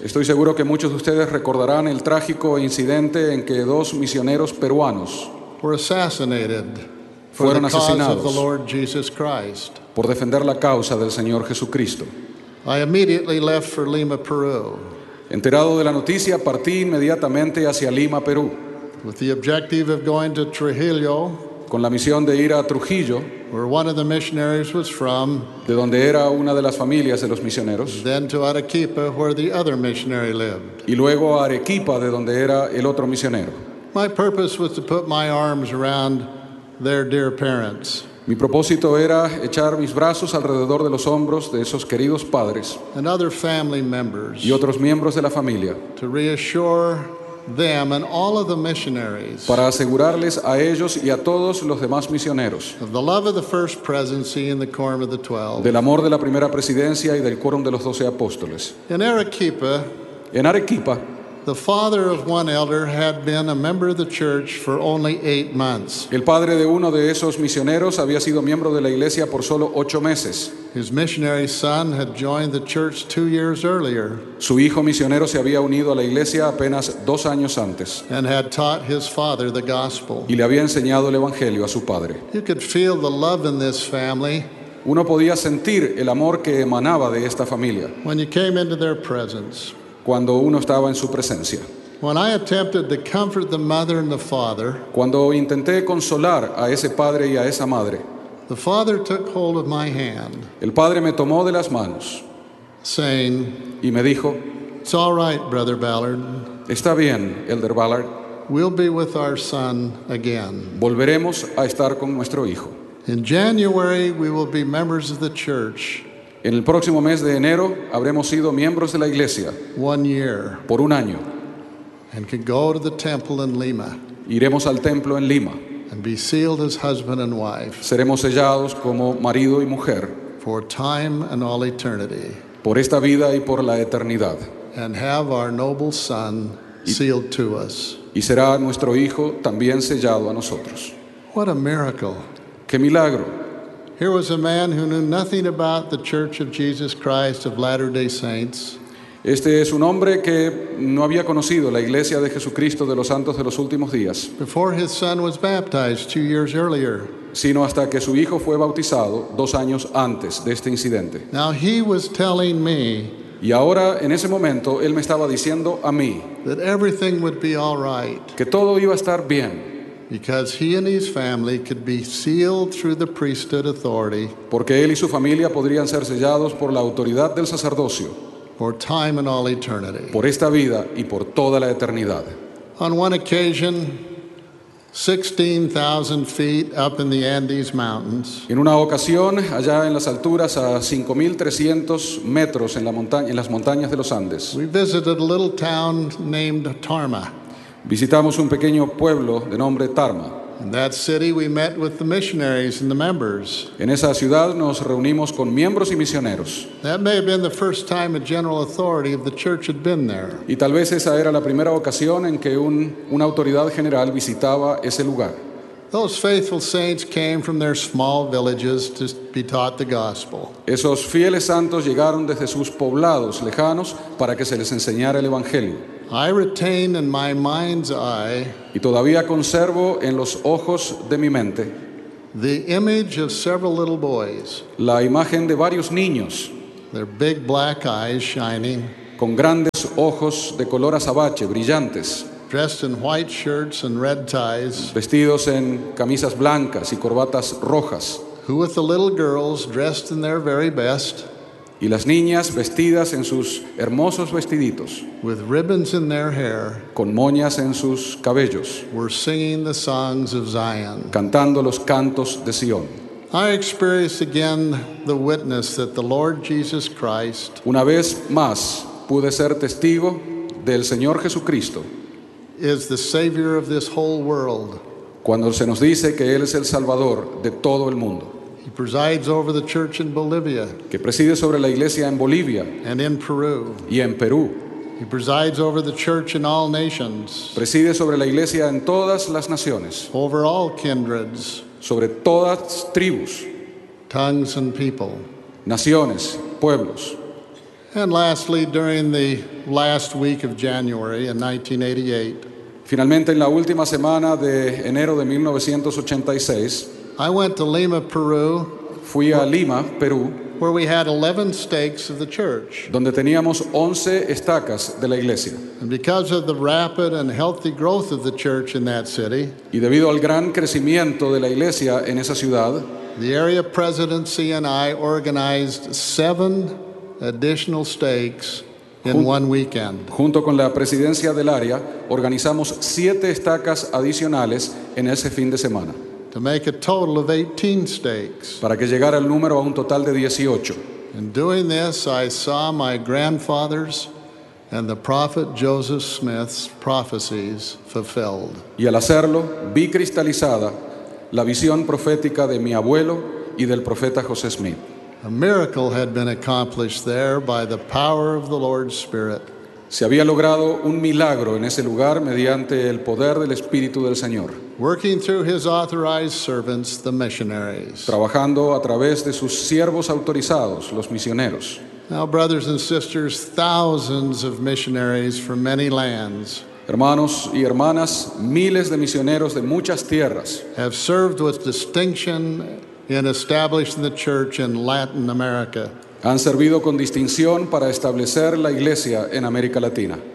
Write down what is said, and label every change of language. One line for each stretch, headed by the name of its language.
Spanish: Estoy seguro que muchos de ustedes recordarán el trágico incidente en que dos misioneros peruanos
English: were assassinated for the cause of the Lord Jesus Christ.
Spanish: Por defender la causa del Señor Jesucristo.
English: I immediately left for Lima, Peru.
Spanish: Enterado de la noticia, partí inmediatamente hacia Lima, Perú.
English: With the objective of going to Trujillo.
Spanish: Con la misión de ir a Trujillo,
English: where one of the missionaries was from,
Spanish: de donde era una de las familias de los misioneros,
English: then to Arequipa, where the other missionary lived,
Spanish: y luego a Arequipa, de donde era el otro misionero.
English: My purpose was to put my arms around their dear parents.
Spanish: Mi propósito era echar mis brazos alrededor de los hombros de esos queridos padres
English: and other family members,
Spanish: y otros miembros de la familia,
English: to reassure them and all of the missionaries.
Spanish: Para asegurarles a ellos y a todos los demás misioneros.
English: Of the love of the first presidency in the Quorum of the Twelve.
Spanish: Del amor de la primera presidencia y del Quórum de los 12 Apóstoles. En
English: Arequipa, the father of one elder had been a member of the church for only 8 months.
Spanish: El padre de uno de esos misioneros había sido miembro de la iglesia por solo 8 meses.
English: His missionary son had joined the church 2 years earlier.
Spanish: Su hijo misionero se había unido a la iglesia apenas 2 años antes.
English: And had taught his father the gospel.
Spanish: Y le había enseñado el evangelio a su padre.
English: You could feel the love in this family.
Spanish: Uno podía sentir el amor que emanaba de esta familia.
English: When you came into their presence.
Spanish: Cuando uno estaba en su presencia.
English: When I attempted to comfort the mother and the father.
Spanish: Cuando intenté consolar a ese padre y a esa madre.
English: The father took hold of my hand.
Spanish: El padre me tomó de las manos.
English: Saying.
Spanish: Y me dijo.
English: It's all right, Brother Ballard.
Spanish: Está bien, Elder Ballard.
English: We'll be with our son again.
Spanish: Volveremos a estar con nuestro hijo.
English: In January, we will be members of the church.
Spanish: En el próximo mes de enero habremos sido miembros de la iglesia.
English: 1 year.
Spanish: Por un año.
English: And can go to the temple in Lima.
Spanish: Iremos al templo en Lima.
English: And be sealed as husband and wife.
Spanish: Seremos sellados como marido y mujer.
English: For time and all eternity.
Spanish: Por esta vida y por la eternidad.
English: And have our noble son sealed to us.
Spanish: Y será nuestro hijo también sellado a nosotros.
English: What a miracle.
Spanish: Qué milagro.
English: Here was a man who knew nothing about the Church of Jesus Christ of Latter-day Saints.
Spanish: Este es un hombre que no había conocido la Iglesia de Jesucristo de los Santos de los Últimos Días.
English: Before his son was baptized 2 years earlier.
Spanish: Sino hasta que su hijo fue bautizado 2 años antes de este incidente.
English: Now he was telling me.
Spanish: Y ahora en ese momento él me estaba diciendo a mí.
English: That everything would be all right.
Spanish: Que todo iba a estar bien.
English: Because he and his family could be sealed through the priesthood authority.
Spanish: Porque él y su familia podrían ser sellados por la autoridad del sacerdocio.
English: For time and all eternity.
Spanish: Por esta vida y por toda la eternidad.
English: On one occasion, 16,000 feet up in the Andes Mountains.
Spanish: En una ocasión, allá en las alturas a 5,300 metros en la montaña, en las montañas de los Andes.
English: We visited a little town named Tarma.
Spanish: Visitamos un pequeño pueblo de nombre Tarma.
English: In that city, we met with the missionaries and the members.
Spanish: En esa ciudad nos reunimos con miembros y misioneros.
English: That may have been the first time a general authority of the church had been there.
Spanish: Y tal vez esa era la primera ocasión en que una autoridad general visitaba ese lugar.
English: Those faithful saints came from their small villages to be taught the gospel.
Spanish: Esos fieles santos llegaron desde sus poblados lejanos para que se les enseñara el evangelio.
English: I retain in my mind's eye.
Spanish: Y todavía conservo en los ojos de mi mente.
English: The image of several little boys.
Spanish: La imagen de varios niños.
English: Their big black eyes shining.
Spanish: Con grandes ojos de color azabache brillantes.
English: Dressed in white shirts and red ties.
Spanish: Vestidos en camisas blancas y corbatas rojas.
English: Who with the little girls dressed in their very best.
Spanish: Y las niñas vestidas en sus hermosos vestiditos.
English: With ribbons in their hair.
Spanish: Con moñas en sus cabellos.
English: Were singing the songs of Zion.
Spanish: Cantando los cantos de Sion.
English: I experienced again the witness that the Lord Jesus Christ.
Spanish: Una vez más pude ser testigo del Señor Jesucristo.
English: Is the savior of this whole world.
Spanish: Cuando se nos dice que él es el salvador de todo el mundo.
English: He presides over the church in Bolivia.
Spanish: Que preside sobre la iglesia en Bolivia.
English: And in Peru.
Spanish: Y en Perú.
English: He presides over the church in all nations.
Spanish: Preside sobre la iglesia en todas las naciones.
English: Over all kindreds.
Spanish: Sobre todas tribus.
English: Tongues and people.
Spanish: Naciones, pueblos.
English: And lastly, during the last week of January in 1988.
Spanish: Finalmente, en la última semana de enero de 1986.
English: I went to Lima, Peru.
Spanish: Fui a Lima, Perú.
English: Where we had 11 stakes of the church.
Spanish: Donde teníamos 11 estacas de la iglesia.
English: And because of the rapid and healthy growth of the church in that city.
Spanish: Y debido al gran crecimiento de la iglesia en esa ciudad.
English: The area presidency and I organized 7 additional stakes in 1 weekend.
Spanish: Junto con la presidencia del área, organizamos 7 estacas adicionales en ese fin de semana.
English: To make a total of 18 stakes.
Spanish: Para que llegara el número a un total de 18.
English: In doing this, I saw my grandfather's and the prophet Joseph Smith's prophecies fulfilled.
Spanish: Y al hacerlo, vi cristalizada la visión profética de mi abuelo y del profeta José Smith.
English: A miracle had been accomplished there by the power of the Lord's Spirit.
Spanish: Se había logrado un milagro en ese lugar mediante el poder del Espíritu del Señor.
English: Working through his authorized servants, the missionaries.
Spanish: Trabajando a través de sus siervos autorizados, los misioneros.
English: Now, brothers and sisters, thousands of missionaries from many lands.
Spanish: Hermanos y hermanas, miles de misioneros de muchas tierras.
English: Have served with distinction. In establishing the church in Latin America.
Spanish: Han servido con distinción para establecer la iglesia en América Latina.